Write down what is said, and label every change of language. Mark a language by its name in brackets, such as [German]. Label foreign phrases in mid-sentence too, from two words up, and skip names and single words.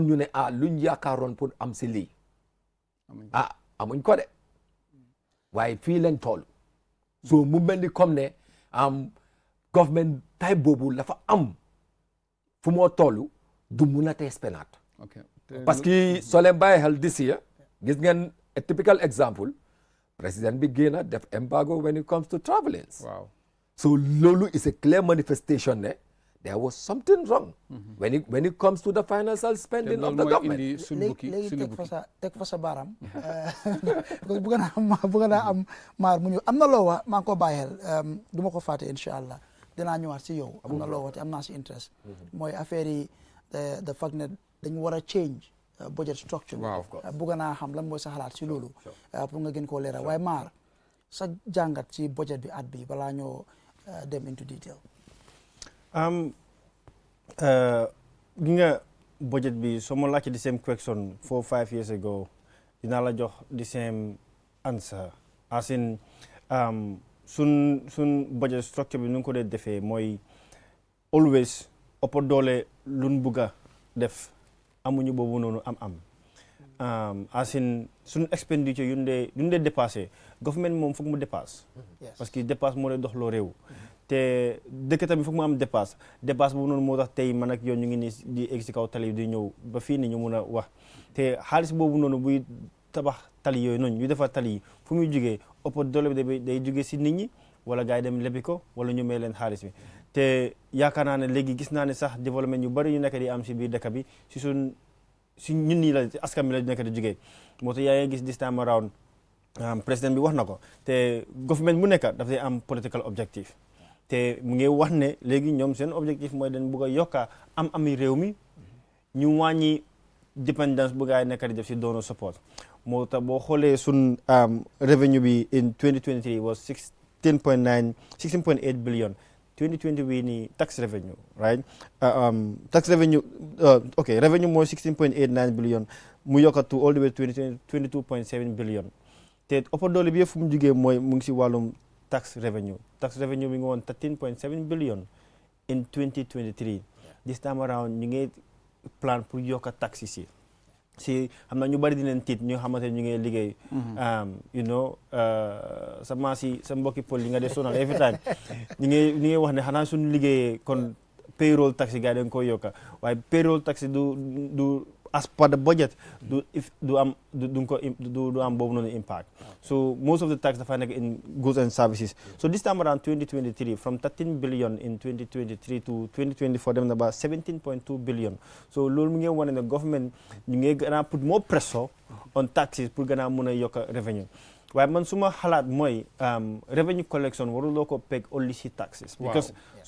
[Wolof] ñu ne luñ yaakaaroon pour am si lii amuñ ko de waaye fii leen toll so mu mel ni comme ne [English] government type [Wolof] boobu la fa am fu moo toll du mun a tee spenaat [French] parce que [Wolof] soo leen bàyyi xel [English] this year [Wolof] gis ngeen [English] a typical example [Wolof] président bi génn def embargo [English] when it comes to traveling [Wolof] so loolu [English] is a clear manifestation [Wolof] ne [English] there was something wrong when it comes to the financial spending of the government [Wolof] léegi teg fa sa baaraam [French] parce que [Wolof] bëgg naa am maar mu ñëw am na loo wax maa ngi ko bàyyi xel du ma ko fàtte [Arabic] incha allah [Wolof] dinaa ñëwaat si yow am na loo wax te am naa si interest mooy affaire yi [English] the fact [Wolof] ne dañu war a [English] change budget structure [Wolof] bëgg naa xam lan mooy sa xalaat si loolu pour nga gën koo leeral waaye maar sa jàngat ci budget bi at bi balaa ñoo dem [English] into detail. [Wolof] gi nga budget bi soo ma laajte [English] the same question 4-5 years ago [Wolof] dinaa la jox [English] the same answer as in [Wolof] sun [English] budget structure [Wolof] bi nu ko dee defee mooy always ëpp doole luñ bugg a def amuñu boobu noonu [English] as in [Wolof] sun expenditure yu ñu dee dépassé government moom foog mu dépasse parce que dépasse moo dee dox loo réew te dëkk tamit foog mu am dépasse boobu noonu moo tax tey man ak yow ñu ngi nii di egg si kaw tali di ñëw ba fii ni ñu mun a wax te xaalis boobu noonu buy tabax tali yooyu noonu ñu defar tali yi fu muy jugee ëpp doole bi day jugee si nit ñi wala gars yi dem lebi ko wala ñu may leen xaalis bi te yaakaar naa ne léegi gis naa ne sax développement yu bari yu nekk di am si biir dëkk bi si ñun nii la askan bi la nekk di jugee moo tax yaa ngi gis [English] this time around [Wolof] président bi wax na ko te government bu nekk daf day am [English] political objective [Wolof] te mu ngi wax ne léegi ñoom seen objectif mooy dañ bugg a yokka ami réew mi ñu wàññi dependence bu gaa yi nekk di def si [English] donor support [Wolof] moo tax boo xoolee sun revenue bi [English] in 2023 was [Wolof] 16.8 billion 2020 bii nii [English] tax revenue right tax revenue revenue [Wolof] mooy 16.89 billion mu yokkatu [English] all the way 22.7 billion [Wolof] te ëpp doole bi yëpp fu mu jugee mooy mu ngi si wàllum [English] tax revenue [Wolof] bi nga woon [English] 13.7 billion in 2023 this time around [Wolof] ñu ngi plan pour yokka tax si xam na ñu bari dinañ tiit ñu xamante ñu ngi liggéey sa maas yi sa mbokki pol yi nga dee sonal [English] every time [Wolof] ñu ngi wax ne xanaa suñu liggéeyee kon [English] payroll tax [Wolof] yi gars yi dañ koy yokka waaye [English] payroll tax [Wolof] du [English] as per the budget [Wolof] du am boobu noonu impact [English] so most of the tax [Wolof] dafa nekk [English] in goods and services so this time around 2023 from 13 billion in 2023 to 2024 [Wolof] dem na ba [English] 17.2 billion so [Wolof] loolu mu ngi wane ne [English] government [Wolof] ñu ngi gën a [English] put more pressure on taxes [Wolof] pour gën a mun a yokk revenue waaye man suma xalaat mooy [English] revenue collection [Wolof] waruloo ko peg only si taxes because soo